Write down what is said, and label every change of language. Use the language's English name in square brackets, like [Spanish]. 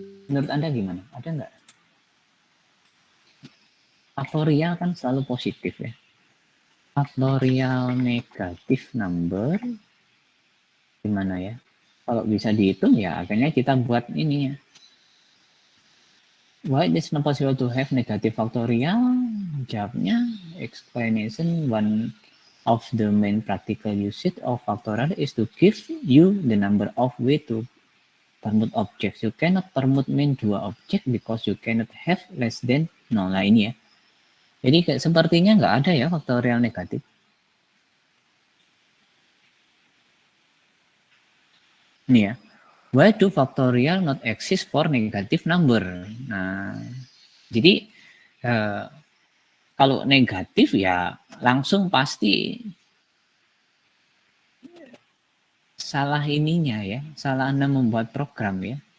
[Indonesian] Menurut Anda gimana? Ada nggak? Faktorial kan selalu positif ya. Faktorial negatif number gimana ya? Kalau bisa dihitung ya akhirnya kita buat ini ya. [English] Why it is not possible to have negative factorial? Jawabnya explanation one of the main practical usage of factorial is to give you the number of way to permute objects. You cannot permute main dua objek because you cannot have less than 0. [Indonesian] Nah ini ya. Jadi sepertinya nggak ada ya faktorial negatif. [English] Ini ya. Why do factorial not exist for negative number? [Indonesian] Nah, jadi kalau negatif ya langsung pasti salah ininya ya, salah Anda membuat program ya.